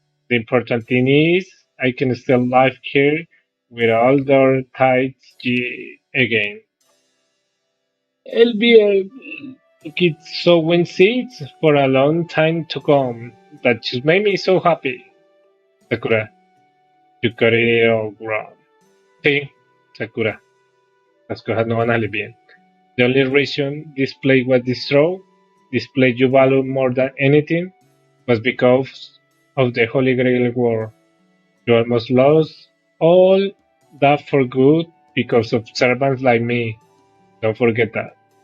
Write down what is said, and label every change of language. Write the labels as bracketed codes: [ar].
[en] The important thing is I can still live here with all the tides again. I'll be a kid sowing seeds for a long time to come. That just made me so happy. Sakura, you got it all wrong. [es] Sí, Sakura, las cosas no van a salir bien. [en] The only reason this place was destroyed, this place you value more than anything, was because of the Holy Grail War. You almost lost all that for good because of servants like me. Don't forget that.